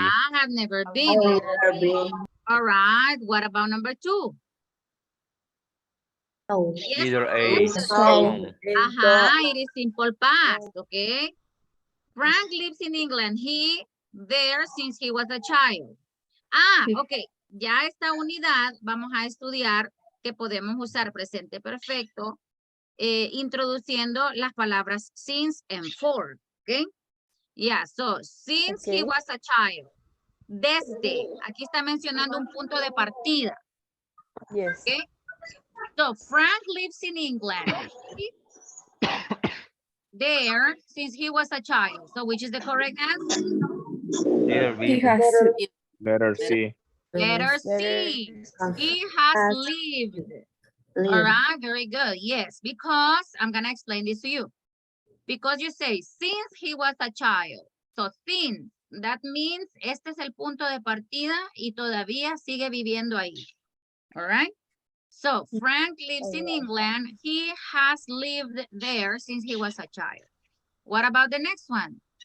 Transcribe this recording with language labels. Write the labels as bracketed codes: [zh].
[en] I have never been. Letter B. All right, what about number 2? No. Yes, Leader A, excellent. gone. It is simple past, okay? Frank lives in England. He there since he was a child. [es] Sí. [en] Ok. [es] Ya esta unidad vamos a estudiar que podemos usar presente perfecto introduciendo las palabras since and for, ¿ok? [en] Yeah, so since he was a child. [es] Desde. Aquí está mencionando un punto de partida. [en] Yes. Okay. So Frank lives in England. There since he was a child. So which is the correct answer? Leader He B. has Letter C. Letter C. He has lived. All right, very good. Yes, because I'm going to explain this to you. Because you say, since he was a child. So, since, that means [es] este es el punto de partida y todavía sigue viviendo ahí. [en] All right? So, Frank lives in England. He has lived there since he was a child. What about the next one?